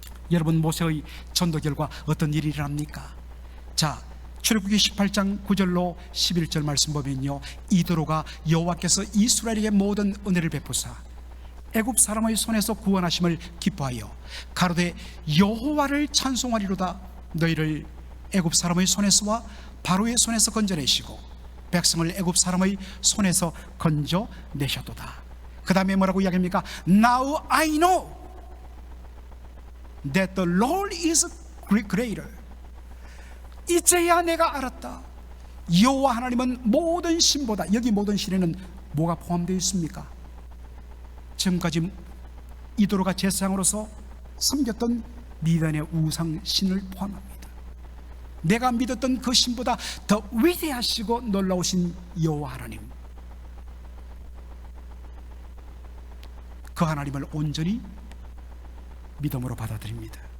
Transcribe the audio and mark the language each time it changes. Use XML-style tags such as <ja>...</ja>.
<ko>여러분, 모세의 전도 결과 어떤 일이 일어납니까? 자, 출애굽기 18장 9절로 11절 말씀 보면요, 이도로가 여호와께서 이스라엘에게 모든 은혜를 베푸사 애굽 사람의 손에서 구원하심을 기뻐하여 가로되 여호와를 찬송하리로다. 너희를 애굽 사람의 손에서와 바로의 손에서 건져내시고 백성을 애굽 사람의 손에서 건져내셨도다. 그 다음에 뭐라고 이야기합니까?</ko> <en>Now I know that the Lord is greater.</en> <ko>이제야 내가 알았다. 여호와 하나님은 모든 신보다. 여기 모든 신에는 뭐가 포함되어 있습니까? 지금까지 이도로가 제사장으로서 섬겼던 미디안의 우상 신을 포함합니다. 내가 믿었던 그 신보다 더 위대하시고 놀라우신 여호와 하나님, 그 하나님을 온전히 믿음으로 받아들입니다.</ko>